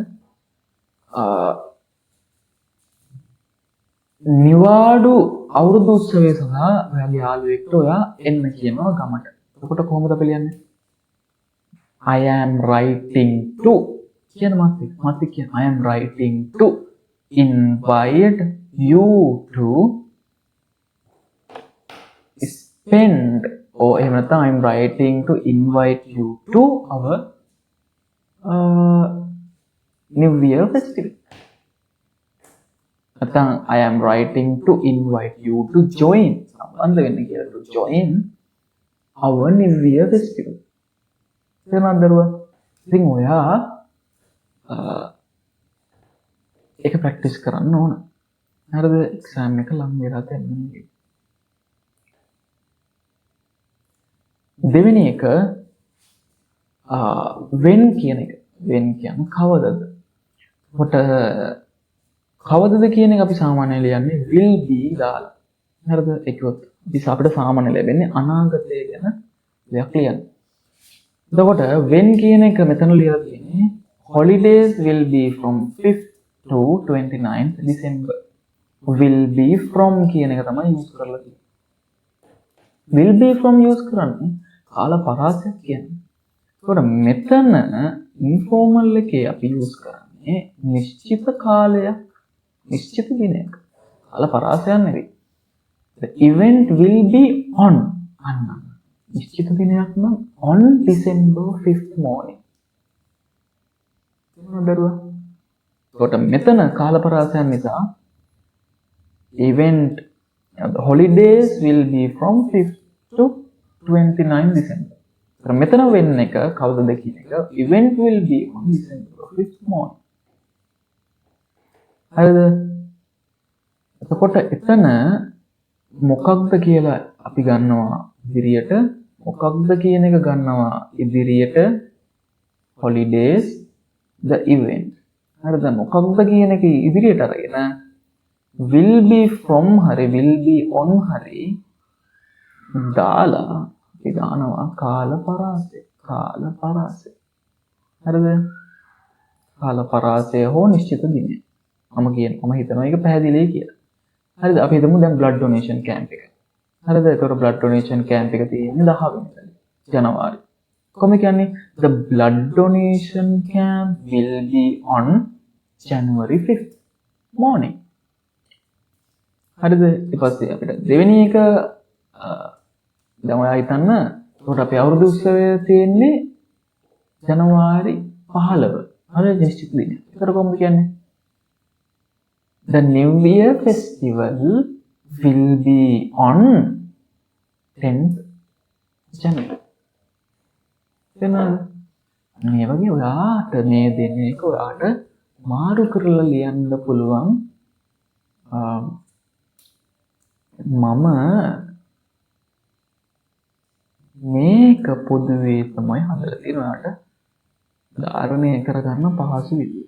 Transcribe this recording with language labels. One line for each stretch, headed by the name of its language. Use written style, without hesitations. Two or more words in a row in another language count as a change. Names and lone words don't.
Sinhala: නිවාඩු අවුරුදු උත්සවය සඳහා ඔයාගේ යාළුවෙක්ට ඔයා එන්න කියනවා ගමට. එතකොට කොහොමද අපි ලියන්නේ?
English: I am writing to
Sinhala: කියන මාත්‍රික කියන
English: I am writing to invite you to spend or
Sinhala: එහෙම නැත්නම්
English: I am writing to invite you to our New Year festival. නැත්නම් I am writing to invite you to join
Sinhala: සම්බන්ධ වෙන්න කියලා
English: to join our New Year festival.
Sinhala: තේරුණාද දරුවා? ඉතින් ඔයා ඒක ප්‍රැක්ටිස් කරන්න ඕන. හරිද? එක්සෑම් එක ලඟ වෙලා තියෙනවා. දෙවෙනි එක when කියන එක. when කියන්නේ කවදද? කොට කවදද කියන එක අපි සාමාන්‍යයෙන් ලියන්නේ
English: will be
Sinhala: දාලා. හරිද? ඒකවත් අපිට සාමාන්‍ය ලැබෙන්නේ අනාගතය ගැන දෙයක් ලියන්න. එතකොට when කියන එක මෙතන ලියලා තියෙන්නේ
English: holidays will be from 5th to 29th December. will be from
Sinhala: කියන එක තමයි use කරලා තියෙන්නේ.
English: will be from
Sinhala: use කරන්නේ කාල පරාසයක් කියන්නේ. එතකොට මෙතන informal එකේ අපි use කරන්නේ නිශ්චිත කාලයක්, නිශ්චිත දිනයක්. කාල පරාසයක් නෙවෙයි.
English: The event will be on
Sinhala: නිශ්චිත දිනයක් නම්
English: on December 5th morning.
Sinhala: දරුවා. කොට මෙතන කාල පරාසයක් නිසා
English: event the holidays will be from 5th to 29 December.
Sinhala: මෙතන වෙන්න එක කවුදද කියන එක
English: event will be on December 5th morning.
Sinhala: හරිද? එතකොට එතන මොකක්ද කියලා අපි ගන්නවා ඉදිරියට, මොකක්ද කියන එක ගන්නවා ඉදිරියට
English: holidays the event.
Sinhala: හරිද? මොකක්ද කියන එක ඉදිරියට අරගෙන
English: will be from
Sinhala: හරි
English: will be on
Sinhala: හරි දාලා අපි දානවා කාල පරාසය. හරිද? කාල පරාසය හෝ නිශ්චිත දිනය. මම හිතනවා ඒක පැහැදිලියි කියලා. හරිද? අපි හිතමු දැන්
English: blood donation camp
Sinhala: එක. හරිද? ඒතකොට
English: blood donation camp
Sinhala: එක තියෙන්නේ 10 වෙනිදා ජනවාරි. කොහොමද කියන්නේ?
English: The blood donation camp will be on January 5th morning.
Sinhala: හරිද? ඊට පස්සේ අපිට දෙවෙනි එක දැන් ඔයා හිතන්න ඒකට අපේ අවුරුදු උත්සවය තියෙන්නේ ජනවාරි 15. හරි නිශ්චිත දිනය. ඒකට කොහොමද කියන්නේ?
English: The New Year festival will be on 10th January.
Sinhala: මේ වගේ ඔයාට මේ දෙන එක ඔයාට මාරු කරලා ලියන්න පුළුවන්. මම මේක පොදුවේ තමයි හදලා තියෙනවාට ධාරණය කරගන්න පහසු විදිය.